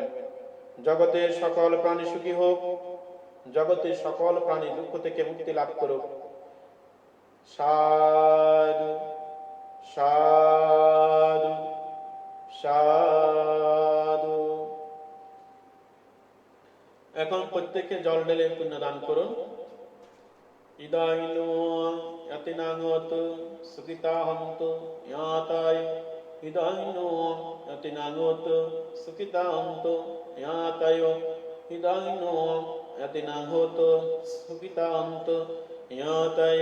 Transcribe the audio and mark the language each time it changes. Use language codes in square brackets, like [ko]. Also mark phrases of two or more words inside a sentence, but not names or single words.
[bn] জগতের সকল প্রাণী সুখী হোক, জগতের সকল প্রাণী দুঃখ থেকে মুক্তি লাভ করুক। সাধু সাধু সাধু। এখন প্রত্যেককে জল ঢেলে পুণ্যদান করুন। [pi] ইদাইনো ইয়াতিনাগত সুখিতাহন্ত ইয়াতায়, ইদাইনো ইয়াতিনাগত সুখিতাহন্ত ইয়াতায়, ইদাইনো ইয়াতিনাগত সুখিতাহন্ত ইয়াতায়।